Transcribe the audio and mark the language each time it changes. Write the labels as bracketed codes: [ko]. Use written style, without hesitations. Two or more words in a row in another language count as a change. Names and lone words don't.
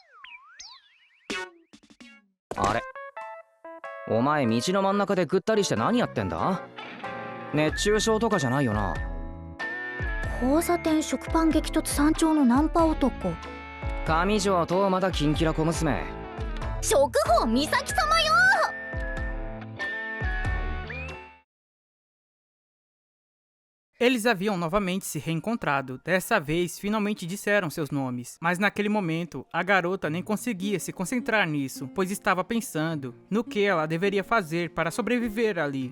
[ja] あれ、お前道の真ん中でぐったりして何やってんだ？熱中症とかじゃないよな。交差点食パン激突山頂のナンパ男。上条とまだキンキラ小娘。食宝美咲様よ。 [pt] Eles haviam novamente se reencontrado. Dessa vez, finalmente disseram seus nomes. Mas naquele momento, a garota nem conseguia se concentrar nisso, pois estava pensando no que ela deveria fazer para sobreviver ali.